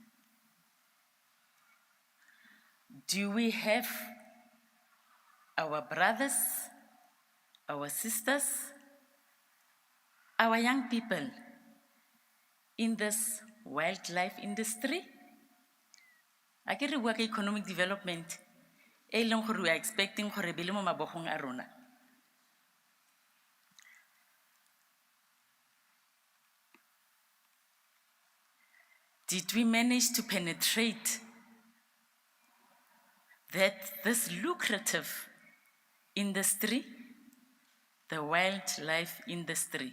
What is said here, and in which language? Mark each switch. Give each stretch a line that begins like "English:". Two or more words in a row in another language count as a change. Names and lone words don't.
English: Do we have our brothers, our sisters, our young people in this wildlife industry? I can work economic development. We are expecting
Tswana: gore be le mo mabogong a rona.
English: Did we manage to penetrate this lucrative industry, the wildlife industry?